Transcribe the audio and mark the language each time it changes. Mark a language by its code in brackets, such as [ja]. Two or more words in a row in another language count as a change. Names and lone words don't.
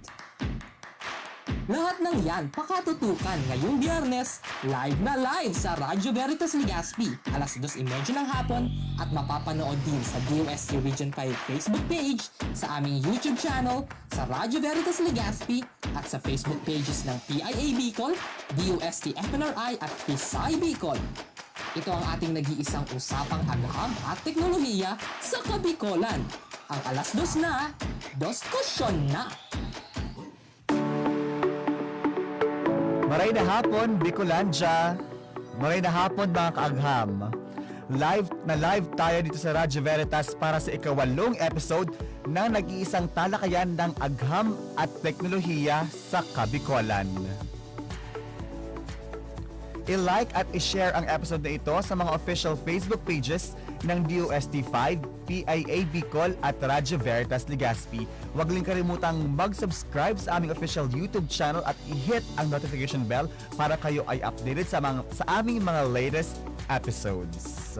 [tl] Lahat ng yan pakatutukan ngayong Biyernes, live na live sa Radyo Veritas Legazpi, alas-2:30 ng hapon at mapapanood din sa DOST Region 5 Facebook page, sa aming YouTube channel, sa Radyo Veritas Legazpi at sa Facebook pages ng PIA Bicol, DOST-FNRI at PSI Bicol. Ito ang ating nag-iisang usapang Agham at Teknolohiya sa Kabikolan. Ang alas-2 na, DOSTkusyon na! [bik] Maray na hapon, Bicolandia. Maray na hapon, mga ka-Agham. [tl] Live tayo dito sa Radyo Veritas para sa ika-8 episode ng nag-iisang talakayan ng Agham at Teknolohiya sa Kabikolan. I-like at i-share ang episode na ito sa mga [en] official Facebook pages [tl] ng DOST-5, PIA Bicol at Radyo Veritas Legazpi. Huwag din kalimutang mag-subscribe sa aming [en] official YouTube channel [tl] at i-hit ang [en] notification bell [tl] para kayo ay updated sa aming mga [en] latest episodes.